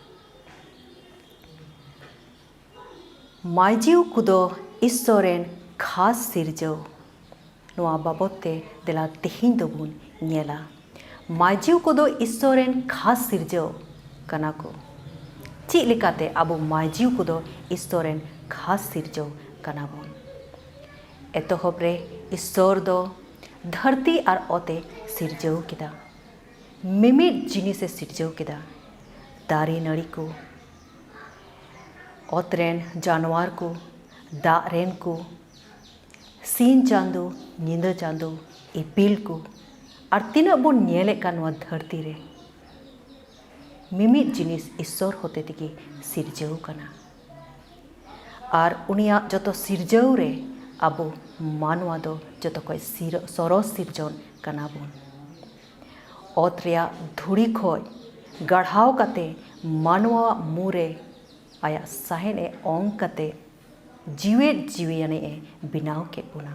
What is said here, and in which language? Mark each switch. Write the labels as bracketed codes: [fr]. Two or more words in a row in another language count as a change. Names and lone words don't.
[sat] ᱢᱟᱹᱭᱡᱤᱣ ᱠᱚᱫᱚ ᱤᱥᱥᱚᱨ ᱨᱮᱱ ᱠᱷᱟᱥ ᱥᱤᱨᱡᱟᱹᱣ। ᱱᱚᱣᱟ ᱵᱟᱵᱚᱫ ᱛᱮ ᱫᱮᱞᱟ ᱛᱮᱦᱮᱧ ᱫᱚᱵᱚᱱ ᱧᱮᱞᱟ। ᱢᱟᱹᱭᱡᱤᱣ ᱠᱚᱫᱚ ᱤᱥᱥᱚᱨ ᱨᱮᱱ ᱠᱷᱟᱥ ᱥᱤᱨᱡᱟᱹᱣ ᱠᱟᱱᱟ ᱠᱚ। ᱪᱮᱫ ᱞᱮᱠᱟᱛᱮ ᱟᱵᱚ ᱢᱟᱹᱭᱡᱤᱣ ᱠᱚᱫᱚ ᱤᱥᱥᱚᱨ ᱨᱮᱱ ᱠᱷᱟᱥ ᱥᱤᱨᱡᱟᱹᱣ ᱠᱟᱱᱟ ᱵᱚᱱ। एतोहब रे ईश्वर दो धरती और ओते सिरजाव केदा। मिमिद जिनिसे सिरजाव केदा। दारे नड़ी को, ओतरेन जानवर को, दारेन को, सीन चांदो, नींद चांदो, इपिल को, और तीना बोन नेले का नवा धरती रे मिमिद जिनिस ईश्वर होते तिकी सिरजाव कना। और उनिया जतो सिरजाव रे आबो मानवा दो जतो कोई सरस सिरजन कना बोन। ओत रेया धुड़ी खोय गढ़ाव कते मानवा मुरे आया साहेन ओंग कते जीवेत जीवियाने बिनाव के बोना।